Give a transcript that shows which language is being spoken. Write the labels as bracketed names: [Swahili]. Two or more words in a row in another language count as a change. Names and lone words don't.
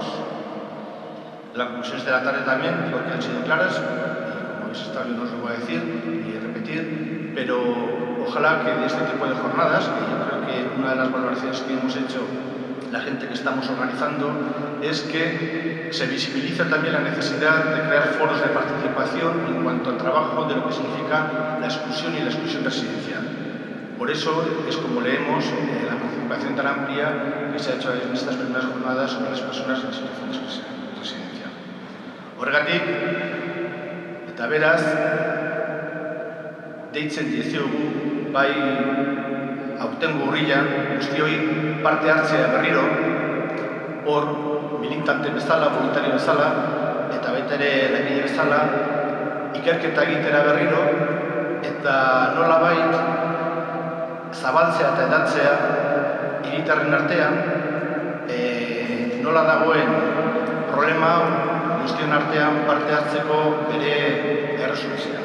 [Spanish] Las conclusiones de la tarde también creo que han sido claras, y como habéis estado yo no os lo voy a decir ni repetir, pero ojalá que de este tipo de jornadas, que yo creo que una de las valoraciones que hemos hecho la gente que estamos organizando, es que se visibiliza también la necesidad de crear foros de participación en cuanto al trabajo de lo que significa la exclusión y la exclusión residencial. Por eso es como leemos la participación tan amplia que se ha hecho en estas primeras jornadas sobre las personas en situaciones residenciales. [Basque] Horregatik, eta beraz, deitzen diezuegu, bai aurtengo urrian, guztioi parte hartzea berriro, hor militante bezala, voluntario bezala, eta baita ere langile bezala, ikerketa egitera berriro, eta nolabait zabaltzea eta edatzea hiritarren artean, nola dagoen problema guztion artean parte hartzeko bere erresoluzioa.